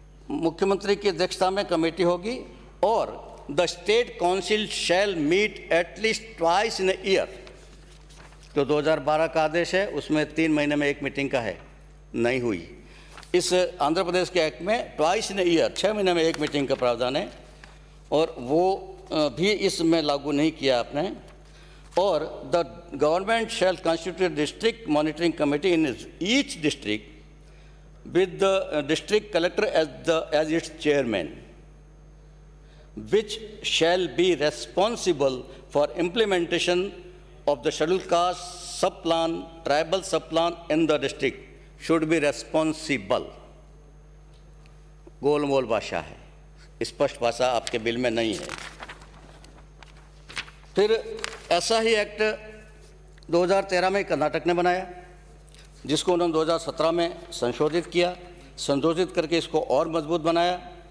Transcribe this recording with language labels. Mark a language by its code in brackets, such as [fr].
[hi] मुख्यमंत्री की अध्यक्षता में कमेटी होगी और [en] The state council shall meet at least twice in year. [hi] जो 2012 का आदेश है उसमें 3 महीने में एक मीटिंग का है, नहीं हुई। इस आंध्र प्रदेश के एक्ट में ट्वाइस इन ईयर, 6 महीने में एक मीटिंग का प्रावधान है, और वो भी इसमें लागू नहीं किया आपने। [en] और the government shall constitute district monitoring committee in each district with the district collector as its chairman, which shall be responsible for implementation of the scheduled caste subplan, tribal subplan in the district, should be responsible। [hi] गोलमोल भाषा है, स्पष्ट भाषा आपके bill में नहीं है। फिर ऐसा ही एक्ट 2013 में कर्नाटक ने बनाया, जिसको उन्होंने 2017 में संशोधित करके इसको और मजबूत बनाया।